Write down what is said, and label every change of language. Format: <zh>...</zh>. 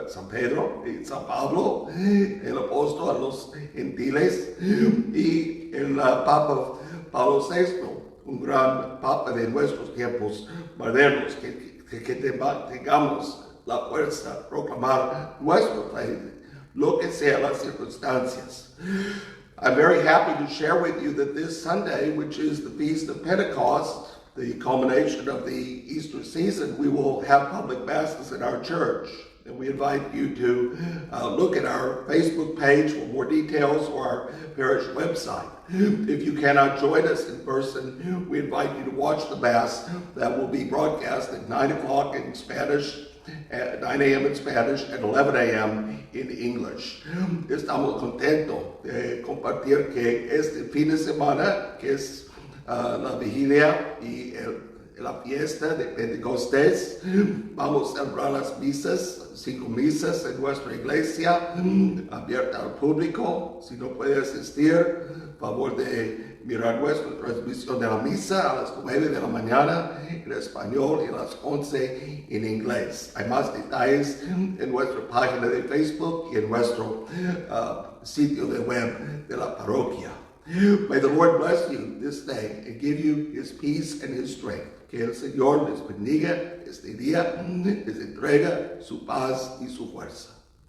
<es>Pedro y San Pablo, el apóstol a los gentiles, y el Papa Pablo VI, un gran papa de nuestros tiempos modernos, que tengamos la fuerza de proclamar nuestra fe, lo que sea las circunstancias.</es> <en>I'm very happy to share with you that this Sunday, which is the Feast of Pentecost, the culmination of the Easter season, we will have public masses in our church. And we invite you to look at our Facebook page for more details or our parish website. If you cannot join us in person, we invite you to watch the Mass that will be broadcast at 9 o'clock in Spanish, at 9 a.m. in Spanish, and 11 a.m. in English.</en> <es>Estamos contentos de compartir que este fin de semana, que es la vigilia y la fiesta de Pentecostés, vamos a celebrar las misas, 5 misas en nuestra iglesia, abierta al público. Si no puede asistir, favor de mirar nuestra transmisión de la misa a las 9 de la mañana en español y a las 11 en inglés. Hay más detalles en nuestra página de Facebook y en nuestro sitio de web de la parroquia.</es> <en>May the Lord bless you this day and give you His peace and His strength.</en> <es>Que el Señor les bendiga este día, les entrega su paz y su fuerza.</es>